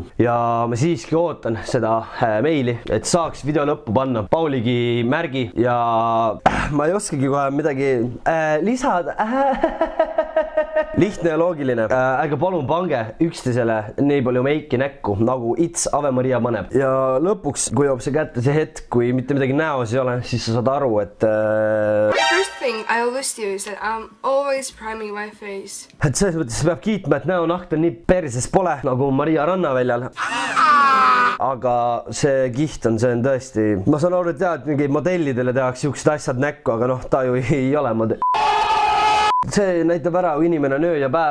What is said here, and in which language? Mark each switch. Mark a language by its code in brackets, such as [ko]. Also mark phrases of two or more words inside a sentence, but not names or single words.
[et] Ja ma siiski ootan seda meili, et saaks video lõppu panna Pauligi märgi ja ma ei oskagi kohe midagi lisada. Lihtne ja loogiline. Ärge palun pange üksteisele nii palju meiki näkku, nagu It's Ave Maria paneb. Ja lõpuks, kui joob see kätte see hetk, kui mitte midagi näos ei ole, siis sa saad aru, et [en] The first thing I always do is that I'm always priming my face. [et] Et selles mõttes peab kiitma, et näonahk on nii perses pole nagu Maria Rannaväljal. Aga see kiht on, see on tõesti... Ma saan aru, et tead, mingi modellidele tehakse siuksed asjad näkku, aga noh, ta ju ei ole modell. See näitab ära, kui inimene on öö ja päev.